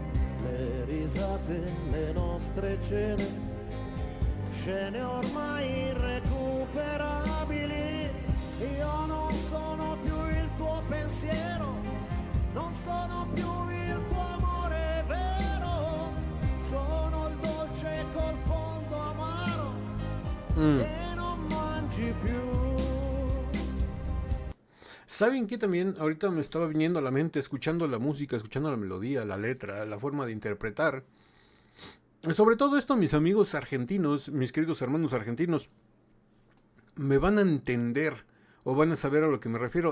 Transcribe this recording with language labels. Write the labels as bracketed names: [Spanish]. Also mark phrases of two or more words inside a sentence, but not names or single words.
[Italian] Le risate, le nostre cene, scene ormai irrecuperabili. Io non sono più il tuo pensiero, non sono più il tuo amore vero, sono il dolce col fondo amaro che non mangi più. [Spanish] ¿Saben qué también ahorita me estaba viniendo a la mente escuchando la música, escuchando la melodía, la letra, la forma de interpretar? Sobre todo esto, mis amigos argentinos, mis queridos hermanos argentinos, me van a entender o van a saber a lo que me refiero.